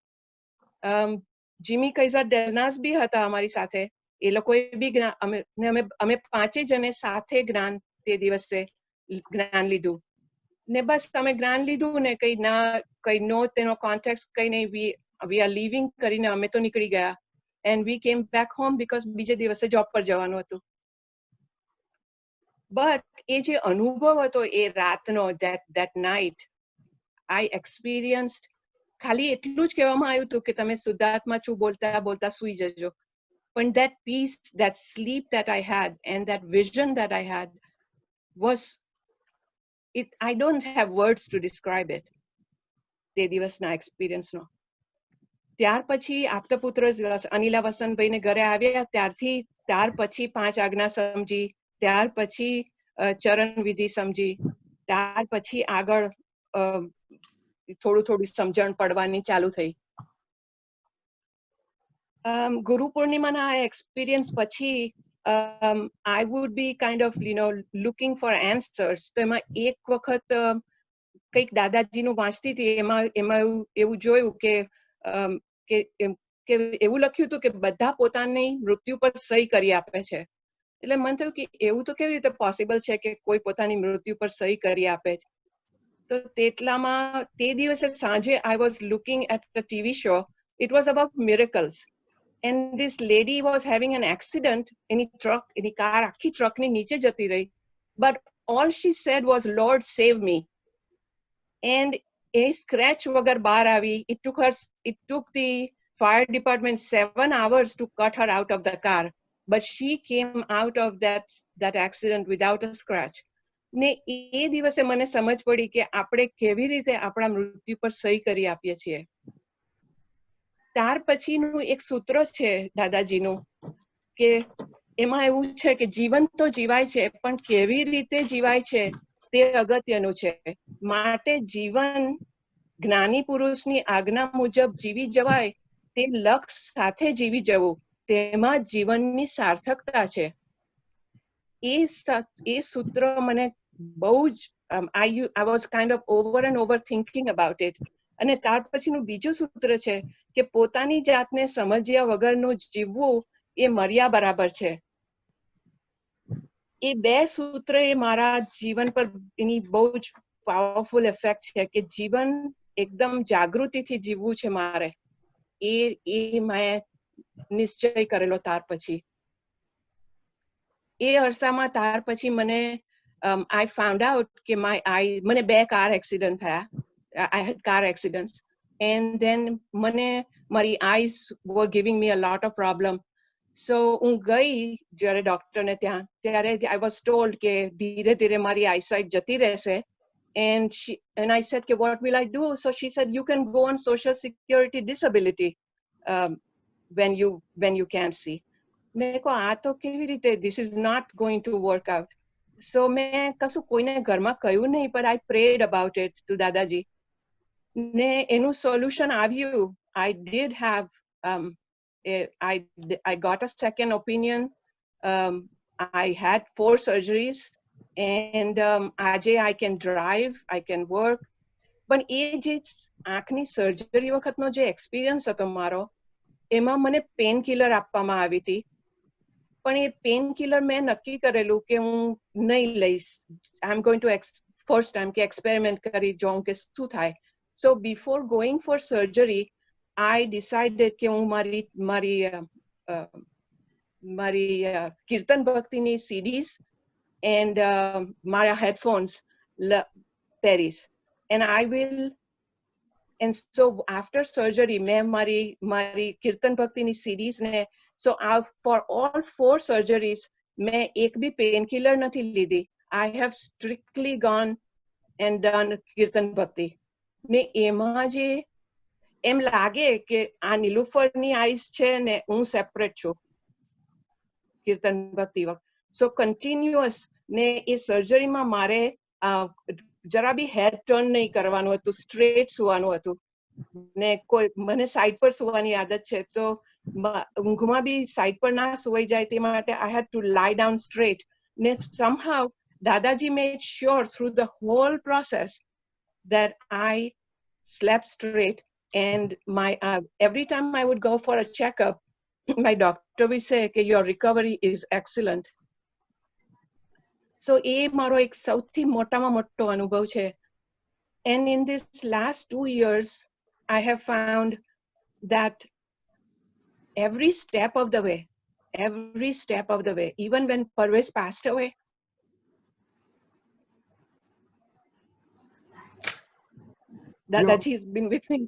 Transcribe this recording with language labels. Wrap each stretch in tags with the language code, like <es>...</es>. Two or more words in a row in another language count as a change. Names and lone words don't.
<gu>જીમી કૈઝર ડેલનાસ બી હતા અમારી સાથે. એ લોકોએ બી અમે 5 જણે સાથે જ્ઞાન તે દિવસે જ્ઞાન લીધું. ને બસ તમે જ્ઞાન લીધું ને કઈ નો તેનો કોન્ટેક્ટ કઈ નહીં.</gu> <en>we are leaving</en> <gu>કરીને અમે તો નીકળી ગયા.</gu> <en>And we came back home because</en> <gu>બીજે દિવસે જોબ પર જવાનું હતું. But એ જે અનુભવ હતો એ રાતનો,</gu> <en>that night, I experienced,</en> <gu>ખાલી એટલું જ કહેવામાં આવ્યું હતું કે તમે શુદ્ધાત્મા છું બોલતા બોલતા સુઈ જજો.</gu> <en>પણ that peace, that sleep that I had and that vision that I had was, I don't have words to describe it.</en> <gu>તે દિવસના એક્સપિરિયન્સનો. ત્યાર પછી આપતપુત્ર અનિલા વસંતભાઈને ઘરે આવ્યા ત્યાર પછી 5 આજ્ઞા સમજી, ત્યાર પછી ચરણ વિધિ સમજી, ત્યાર પછી આગળ થોડું સમજણ પડવાની ચાલુ થઈ. ગુરુ પૂર્ણિમાના એક્સપિરિયન્સ પછી</gu> <en>I would be kind of looking for answers.</en> <gu>તો એમાં એક વખત કંઈક દાદાજીનું વાંચતી હતી. એમાં એવું જોયું કે એવું લખ્યું હતું કે બધા પોતાની મૃત્યુ પર સહી કરી આપે છે. એટલે મને થયું કે એવું તો કેવી રીતે પોસિબલ છે કે કોઈ પોતાની મૃત્યુ પર સહી કરી આપે. તો તેટલામાં તે દિવસે સાંજે</gu> <en>I was looking at a TV show. It was about miracles. And this lady was having an accident.</en> <gu>એની કાર આખી ટ્રકની નીચે જતી રહી.</gu> <en>But all she said was, Lord, save me. And a scratch</en> <gu>વગર બહાર આવી.</gu> <en>It took the fire department 7 hours to cut her out of the car, but she came out of that accident without a scratch.</en> <gu>ને એ દિવસે મને સમજ પડી કે આપણે કેવી રીતે આપણા મૃત્યુ પર સહી કરી આપીએ છીએ. ત્યાર પછીનું એક સૂત્ર છે દાદાજીનું કે એમાં એવું છે કે જીવન તો જીવાય છે પણ કેવી રીતે જીવાય છે તે અગત્યનું છે. માટે જીવન જ્ઞાની પુરુષની આજ્ઞા મુજબ જીવી જવાય તે લક્ષ સાથે જીવી જવું, તેમાં જીવનની સાર્થકતા છે. એ સૂત્ર મને બહુ જ</gu> <en>I was kind of over and over thinking about it.</en> <gu>અને ત્યાર પછીનું બીજું સૂત્ર છે કે પોતાની જાતને સમજ્યા વગરનું જીવવું એ મર્યા બરાબર છે. એ બે સૂત્ર એ મારા જીવન પર એની બહુ જ</gu> <en>powerful effect</en> <gu>છે કે જીવન એકદમ જાગૃતિથી જીવવું છે મારે. એ મેં નિશ્ચય કરેલો ત્યાર પછી. એ અરસામાં ત્યાર પછી મને</gu> <en>I found out</en> <gu>કે મને 2 કાર એક્સિડન્ટ થયા.</gu> <en>I had car accidents. And then મારી eyes were giving me a lot of problem.</en> <gu>So હું ગઈ જ્યારે ડોક્ટરને ત્યારે</gu> <en>I was told</en> <gu>કે ધીરે ધીરે મારી eyesight જતી રહેશે.</gu> <en>And I said કે what will I do? So she said you can go on social security disability when you can't see.</en> <gu>મેં કહ્યું આ તો કેવી રીતે?</gu> <en>This is not going to work out.</en> <gu>So મેં કશું કોઈને ઘરમાં કહ્યું નહીં,</gu> <en>but I prayed about it to દાદાજી.</en> <gu>ને એનું સોલ્યુશન આવ્યું.</gu> <en>I did have I got a second opinion. I had 4 surgeries and આજે I can drive, I can work.</en> <gu>પણ એ જે આંખની સર્જરી વખતનો જે એક્સપિરિયન્સ હતો મારો, એમાં મને</gu> <en>pain killer</en> <gu>આપવામાં આવી હતી પણ એ</gu> <en>pain killer</en> <gu>મેં નક્કી કરેલું કે હું નહીં લઈશ.</gu> <en>I am going to first time</en> <gu>કે એક્સપેરિમેન્ટ કરી જોઉં કે શું થાય.</gu> <en>So before going for surgery I decided</en> <gu>કે હું મારી કીર્તન ભક્તિની</gu> <en>CDs and મારા headphones પહેરીશ. And I will, and so after surgery</en> <gu>મેં મારી કીર્તન ભક્તિની CDs ને,</gu> <en>so for all 4 surgeries</en> <gu>મેં એક બી</gu> <en>pain killer</en> <gu>નથી લીધી.</gu> <en>I have strictly gone and done</en> <gu>કીર્તન ભક્તિ. ને એમાં જે એમ લાગે કે આ નીલુફરની આઈસ છે ને હું સેપરેટ છું કીર્તન ભક્તિ વખત.</gu> <en>So continuous</en> <gu>ને એ સર્જરીમાં મારે જરા બી</gu> <en>head turn</en> <gu>નહીં કરવાનું હતું, સ્ટ્રેટ સુવાનું હતું. ને કોઈ મને સાઈડ પર સુવાની આદત છે, તો ઊંઘમાં બી સાઈડ પર ના સુવાઈ જાય તે માટે</gu> <en>I had to lie down straight. ને somehow દાદાજી made sure through the whole process that I slept straight. And my every time I would go for a checkup, my doctor would say that your recovery is excellent.</en> <gu>So એ મારો એક સૌથી મોટામાં મોટો અનુભવ છે.</gu> <en>And in this last 2 years, I have found that every step of the way, even when Parvez passed away, Dadaji has been with me.</en>